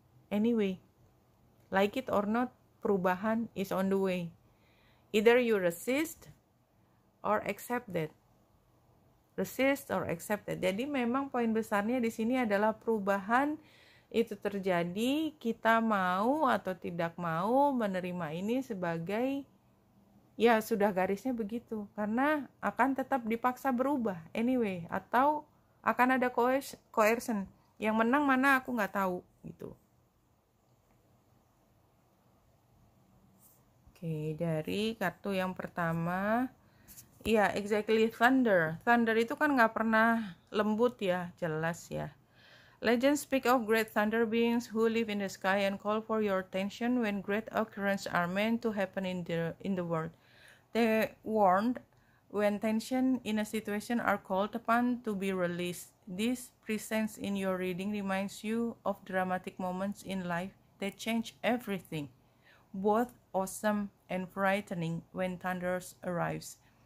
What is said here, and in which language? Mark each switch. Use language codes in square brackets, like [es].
[en] Anyway, like it or not, perubahan is on the way. Either you resist or accept that. Resist or accept that. [id] Jadi memang poin besarnya di sini adalah perubahan itu terjadi, kita mau atau tidak mau menerima ini sebagai ya sudah garisnya begitu, karena akan tetap dipaksa berubah anyway, atau akan ada coercion. Yang menang mana aku nggak tahu gitu. Oke, dari kartu yang pertama, iya exactly, thunder. Thunder itu kan nggak pernah lembut ya, jelas ya. [en] Legends speak of great thunder beings who live in the sky and call for your attention when great occurrences are meant to happen in the world. They warned when tension in a situation are called upon to be released. This presence in your reading reminds you of dramatic moments in life that change everything, both awesome and frightening when thunder arrives.